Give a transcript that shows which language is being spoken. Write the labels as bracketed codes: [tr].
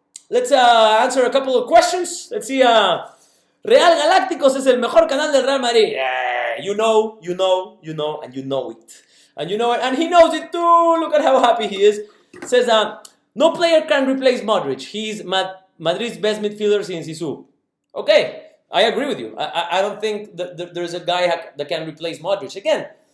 [en] Let's answer a couple of questions. Let's see. [es] Real Galacticos es el mejor canal del Real Madrid. [en] You know, and you know it. And you know it, and he knows it too. Look at how happy he is. Says, no player can replace Modric. He's Madrid's best midfielder since Zizou. Okay, I agree with you. I don't think that there's a guy that can replace Modric. Again,